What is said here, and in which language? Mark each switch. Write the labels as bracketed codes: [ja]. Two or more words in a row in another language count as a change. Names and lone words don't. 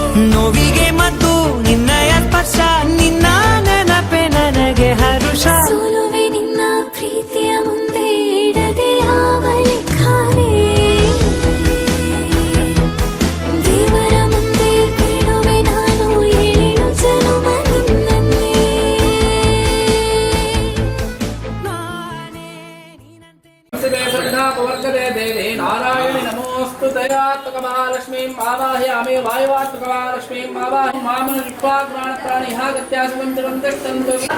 [kn] ನೋವಿಗೆ ಮತ್ತು ನಿನ್ನಯ ಸ್ಪರ್ಶ ನಿನ್ನ ನೆನಪೆ ನನಗೆ ಹರುಷ ಸೋಲುವೆ ನಿನ್ನ ಪ್ರೀತಿಯ ಮುಂದೆ ಇಡದೆ ಯಾವ ಲೆಕ್ಕನೇ ದೇವರ ಮುಂದೆ ಕೇಳುವೆ ನಾನು 7 ಜನುಮ ನಿನ್ನನ್ನೇ [sa] श्रद्धापवर्गदे देवी नारायणि नमोऽस्तु दयात्मक महालक्ष्मीं आवाहयामि वायुवात्मक महालक्ष्मीं आवाहयामि मामन विश्वाग्राणप्राणिः गत्यास्मिन् जलं तिष्ठन्तु